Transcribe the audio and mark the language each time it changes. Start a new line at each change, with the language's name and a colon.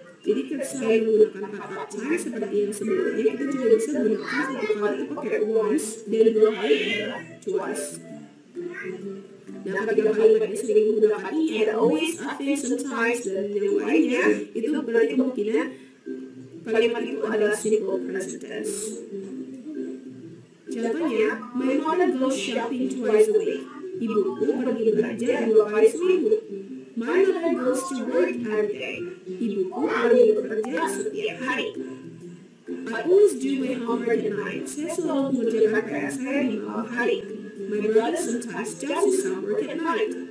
Indonesian: Jadi selain menggunakan kata time seperti yang sebelumnya, kita juga bisa menggunakan 1 kali itu pakai once dan 2 kali adalah twice. Nah, ketika kalimat ini sering menggunakan i, ada always, often, sometimes, dan yang lainnya, itu berarti kemungkinan kalimat itu adalah simple present tense. Contohnya,
English: my mother goes shopping twice a week.
Indonesian: Ibuku pergi belanja 2 kali seminggu.
English: My mother goes to work every day.
Indonesian: Ibuku pergi bekerja setiap hari.
English: I always do my homework at night.
Indonesian: Saya selalu mengerjakan PR saya di malam hari.
English: My brother sometimes does his homework at night.